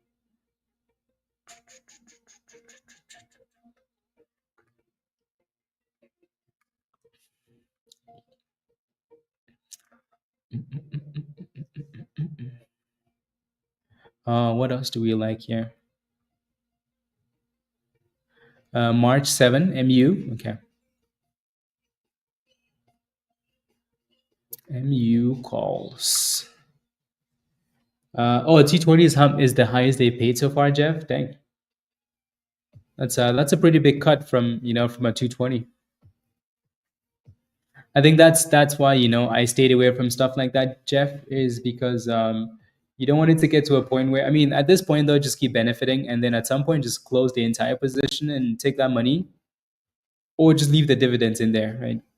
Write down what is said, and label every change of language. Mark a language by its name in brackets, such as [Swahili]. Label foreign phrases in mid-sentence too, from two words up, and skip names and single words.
[English] What else do we like here? March 7 MU. Okay. MU calls. Oh, T20 is the highest they paid so far, Jeff. Dang, that's a pretty big cut from from a 220. I think that's why I stayed away from stuff like that, Jeff, is because you don't want it to get to a point where, I mean, at this point though, just keep benefiting, and then at some point just close the entire position and take that money, or just leave the dividends in there, right?